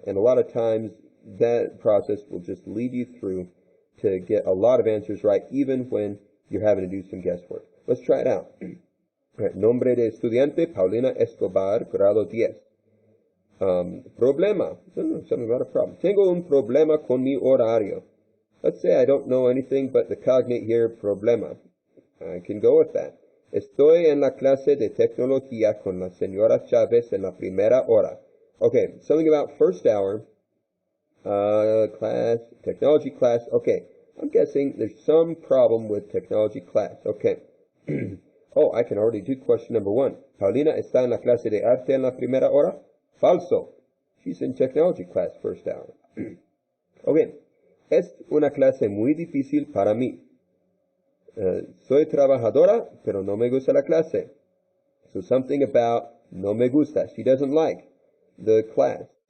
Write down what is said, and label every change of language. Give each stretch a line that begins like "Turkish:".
English: And a lot of times that process will just lead you through to get a lot of answers right, even when you're having to do some guesswork. Let's try it out.
Spanish: Nombre de estudiante, Paulina Escobar, grado 10. Problema.
English: Something about a problem.
Spanish: Tengo un problema con mi horario.
English: Let's say I don't know anything but the cognate here, problema. I can go with that.
Spanish: Estoy en la clase de tecnología con la señora Chávez en la primera hora.
English: Okay, something about first hour. Class, technology class. Okay, I'm guessing there's some problem with technology class. Okay. Oh, I can already do question number 1.
Spanish: Paulina está en la clase de arte en la primera hora. Falso.
English: She's in technology class first hour. Okay.
Spanish: Es una clase muy difícil para mí. Soy trabajadora, pero no me gusta la clase.
English: So something about
Spanish: no me gusta.
English: She doesn't like the class.